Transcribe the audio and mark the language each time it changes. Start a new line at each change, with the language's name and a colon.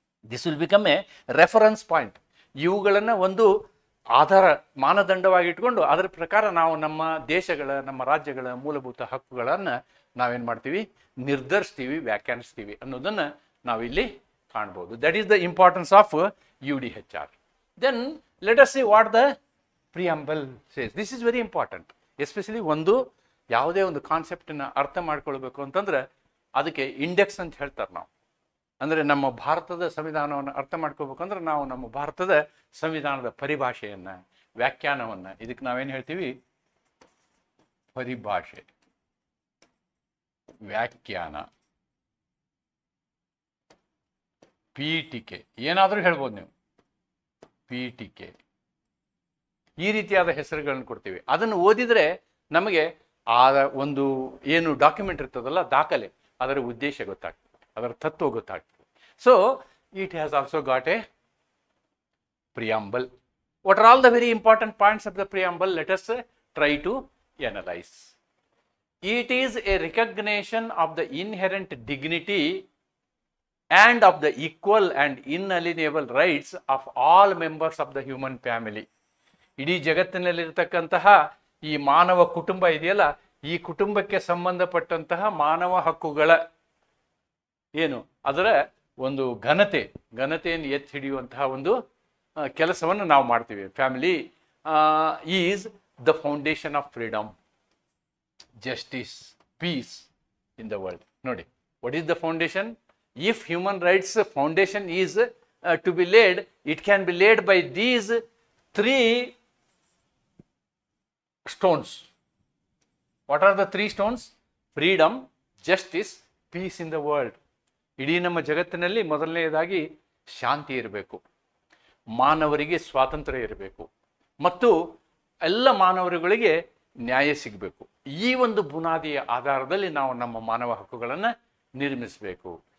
English: This will become a reference point.
Kannada: ಇವುಗಳನ್ನು ಒಂದು ಆಧಾರ ಮಾನದಂಡವಾಗಿ ಇಟ್ಕೊಂಡು ಅದರ ಪ್ರಕಾರ ನಾವು ನಮ್ಮ ದೇಶಗಳ, ನಮ್ಮ ರಾಜ್ಯಗಳ ಮೂಲಭೂತ ಹಕ್ಕುಗಳನ್ನು ನಾವೇನು ಮಾಡ್ತೀವಿ, ನಿರ್ಧರಿಸ್ತೀವಿ, ವ್ಯಾಖ್ಯಾನಿಸ್ತೀವಿ ಅನ್ನೋದನ್ನು ನಾವಿಲ್ಲಿ ಕಾಣ್ಬೋದು.
English: That is the importance of UDHR. Then let us see what the preamble says. This is very important.
Kannada: Especially ಯಾವುದೇ ಒಂದು ಕಾನ್ಸೆಪ್ಟನ್ನು ಅರ್ಥ ಮಾಡ್ಕೊಳ್ಬೇಕು ಅಂತಂದ್ರೆ ಅದಕ್ಕೆ ಇಂಡೆಕ್ಸ್ ಅಂತ ಹೇಳ್ತಾರೆ ನಾವು. ಅಂದರೆ ನಮ್ಮ ಭಾರತದ ಸಂವಿಧಾನವನ್ನು ಅರ್ಥ ಮಾಡ್ಕೋಬೇಕಂದ್ರೆ ನಾವು ನಮ್ಮ ಭಾರತದ ಸಂವಿಧಾನದ ಪರಿಭಾಷೆಯನ್ನು, ವ್ಯಾಖ್ಯಾನವನ್ನು, ಇದಕ್ಕೆ ನಾವೇನು ಹೇಳ್ತೀವಿ, ಪರಿಭಾಷೆ, ವ್ಯಾಖ್ಯಾನ, ಪೀಠಿಕೆ, ಏನಾದರೂ ಹೇಳ್ಬೋದು ನೀವು, ಪೀಠಿಕೆ, ಈ ರೀತಿಯಾದ ಹೆಸರುಗಳನ್ನು ಕೊಡ್ತೀವಿ. ಅದನ್ನು ಓದಿದರೆ ನಮಗೆ ಆ ಒಂದು ಏನು ಡಾಕ್ಯುಮೆಂಟ್ ಇರ್ತದಲ್ಲ, ದಾಖಲೆ, ಅದರ ಉದ್ದೇಶ ಗೊತ್ತಾಗ್ತದೆ, ಅದರ ತತ್ವ ಗೊತ್ತಾಗ್ತದೆ.
English: So it has also got a preamble. What are all the very important points of the preamble? Let us try to analyse. It is a recognition of the inherent dignity and of the equal and inalienable rights of all members of the human family.
Kannada: ಇಡೀ ಜಗತ್ತಿನಲ್ಲಿರ್ತಕ್ಕಂತಹ ಈ ಮಾನವ ಕುಟುಂಬ ಇದೆಯಲ್ಲ, ಈ ಕುಟುಂಬಕ್ಕೆ ಸಂಬಂಧಪಟ್ಟಂತಹ ಮಾನವ ಹಕ್ಕುಗಳ ಏನು ಅದರ ಒಂದು ಘನತೆಯನ್ನು ಎತ್ತಿ ಹಿಡಿಯುವಂತಹ ಒಂದು ಕೆಲಸವನ್ನು ನಾವು ಮಾಡ್ತೀವಿ.
English: Family is the foundation of freedom, justice, peace in the world. Nodi, what is the foundation? If human rights foundation is to be laid, it can be laid by these three stones. What are the three stones? Freedom, justice, peace in the world.
Kannada: ಇಡೀ ನಮ್ಮ ಜಗತ್ತಿನಲ್ಲಿ ಮೊದಲನೆಯದಾಗಿ ಶಾಂತಿ ಇರಬೇಕು, ಮಾನವರಿಗೆ ಸ್ವಾತಂತ್ರ್ಯ ಇರಬೇಕು ಮತ್ತು ಎಲ್ಲ ಮಾನವರುಗಳಿಗೆ ನ್ಯಾಯ ಸಿಗಬೇಕು. ಈ ಒಂದು ಬುನಾದಿಯ ಆಧಾರದಲ್ಲಿ ನಾವು ನಮ್ಮ ಮಾನವ ಹಕ್ಕುಗಳನ್ನು ನಿರ್ಮಿಸಬೇಕು.